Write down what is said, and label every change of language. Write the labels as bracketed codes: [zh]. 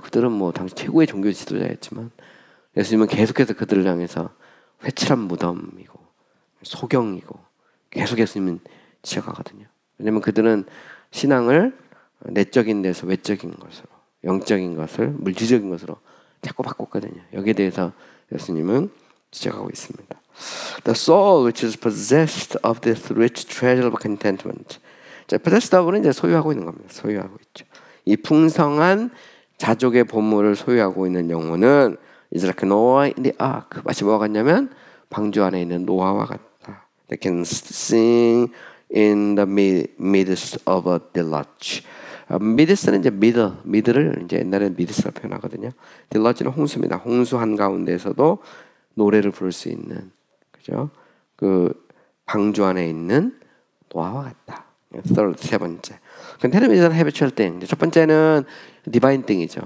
[ko] 그들은 뭐 당시 최고의 종교 지도자였지만 예수님은 계속해서 그들을 향해서 회칠한 무덤이고 소경이고 계속 예수님은 지적하거든요. 왜냐하면 그들은 신앙을 내적인 데서 외적인 것으로, 영적인 것을 물질적인 것으로 자꾸 바꿨거든요. 여기에 대해서 예수님은 지적하고 있습니다. [en] The soul which is possessed of this rich treasure of contentment. [ko] 자, possessed of는 이제 소유하고 있는 겁니다. 소유하고 있죠. 이 풍성한 자족의 보물을 소유하고 있는 영혼은 [en] is like Noah in the ark. [ko] 마치 뭐가 같냐면 방주 안에 있는 노아와 같다. [en] They can sing in the midst of a deluge. [ko] midst는 이제 mid를 이제 옛날에는 midst로 표현하거든요. deluge는 홍수입니다. 홍수 한 가운데서도 노래를 부를 수 있는, 그죠? 그 방주 안에 있는 노아와 같다. 세 번째. [en] 컨테너미전 해비추얼 띵. [ko] 첫 번째는 [en] 디바인 띵이죠.